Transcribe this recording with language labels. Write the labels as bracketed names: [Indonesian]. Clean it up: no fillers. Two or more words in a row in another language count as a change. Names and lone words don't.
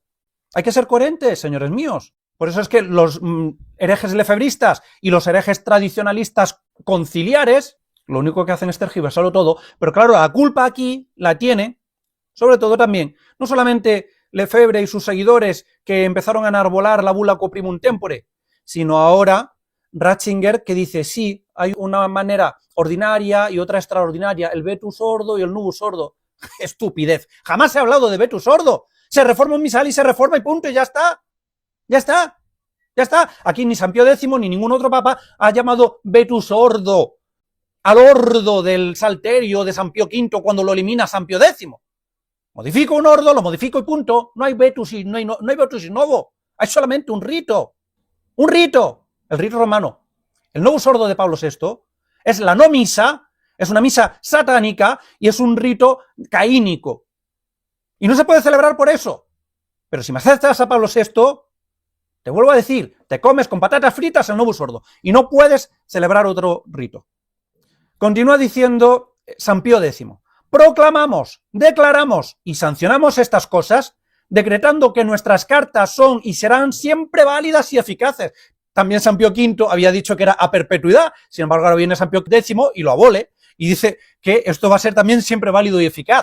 [Spanish] Hay que ser coherentes, señores míos. Por eso es que los herejes lefebristas y los herejes tradicionalistas conciliares, lo único que hacen es tergiversarlo todo, pero claro, la culpa aquí la tiene, sobre todo también, no solamente Lefebvre y sus seguidores que empezaron a enarbolar la bula Coprimum Tempore, sino ahora Ratzinger que dice, sí, hay una manera ordinaria y otra extraordinaria, el [Latin] vetus ordo [Spanish] y el [Latin] nubus ordo. [Spanish] Estupidez, jamás se ha hablado de [Latin] vetus ordo, [Spanish] se reforma un misal y se reforma y punto, y ya está. Ya está, ya está. Aquí ni San Pío X ni ningún otro papa ha llamado [Latin] vetus ordo [Spanish] al ordo del salterio de San Pío V cuando lo elimina San Pío X. Modifico un ordo, lo modifico y punto. No hay vetus y no hay [Latin] vetus in novo. [Spanish] Hay solamente un rito. Un rito. El rito romano. El [Latin] novus ordo [Spanish] de Pablo VI es la no misa, es una misa satánica y es un rito caínico. Y no se puede celebrar por eso. Pero si me aceptas a Pablo VI, te vuelvo a decir, te comes con patatas fritas el [Latin] novus ordo [Spanish] y no puedes celebrar otro rito. Continúa diciendo San Pío X, proclamamos, declaramos y sancionamos estas cosas, decretando que nuestras cartas son y serán siempre válidas y eficaces. También San Pío V había dicho que era a perpetuidad, sin embargo ahora viene San Pío X y lo abole y dice que esto va a ser también siempre válido y eficaz.